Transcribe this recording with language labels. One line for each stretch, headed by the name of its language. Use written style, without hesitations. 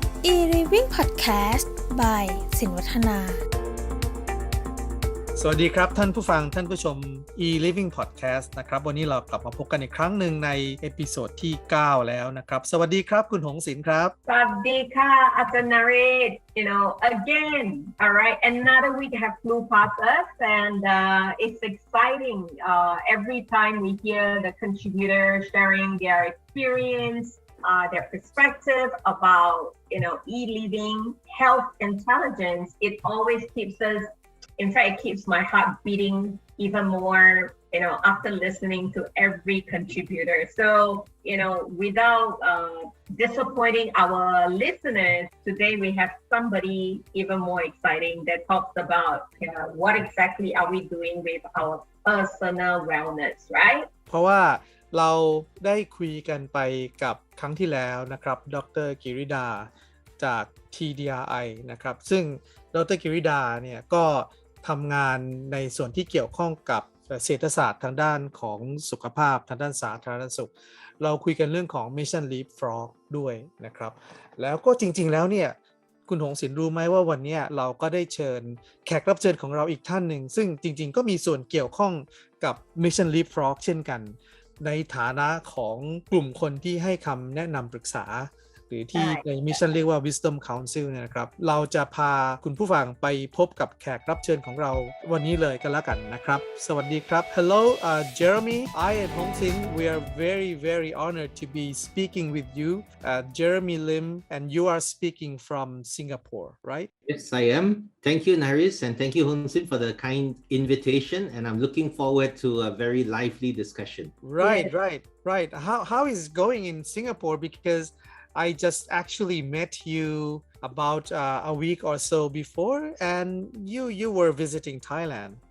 English: eLiving Podcast by สินวัฒนา
Thai: สวัสดีครับท่านผู้ฟังท่านผู้ชม eLiving Podcast นะครับวันนี้เรากลับมาพบกันอีกครั้งหนึ่งในเอพิโซดที่9แล้วนะครับสวัสดีครับคุณหงศิลป์ครับ สวัสดีค่ะอาจารย์นเรศ
English: again all right another week have flew past us and it's exciting every time we hear the contributors sharing their experience their perspective about eLiving health intelligence. It always keeps us, in fact, it keeps my heart beating even more after listening to every contributor. So without disappointing our listeners, today we have somebody even more exciting that talks about what exactly are we doing with our personal wellness, right?
Thai: เพราะว่าเราได้คุยกันไปกับครั้งที่แล้วนะครับดร. กิริดาจาก TDRI นะครับซึ่งดร. กิริดาเนี่ยก็ทำงานในส่วนที่เกี่ยวข้องกับเศรษฐศาสตร์ทางด้านของสุขภาพทางด้านสาธารณสุขเราคุยกันเรื่องของ Mission Leapfrog ด้วยนะครับแล้วก็จริงๆแล้วเนี่ยคุณหงศิลป์รู้ไหมว่าวันนี้เราก็ได้เชิญแขกรับเชิญของเราอีกท่านหนึ่งซึ่งจริงๆก็มีส่วนเกี่ยวข้องกับ Mission Leapfrog เช่นกัน ในฐานะของกลุ่มคนที่ให้คำแนะนำปรึกษาหรือที่ในมิชชั่นเรียกว่า Wisdom Council นะครับเราจะพาคุณผู้ฟังไปพบกับแขกรับเชิญของเราวันนี้เลยกันแล้วกันนะครับสวัสดีครับ
English: Hello Jeremy I and Hong Sin we are very honored to be speaking with you Jeremy Lim and you are speaking from Singapore right Yes, I am. Thank you, Naris, and thank you, Hong Sin, for the kind invitation. And I'm looking forward to a very lively discussion. Right. How is it going in Singapore? Because I just actually met you about a week or so before, and you were visiting Thailand.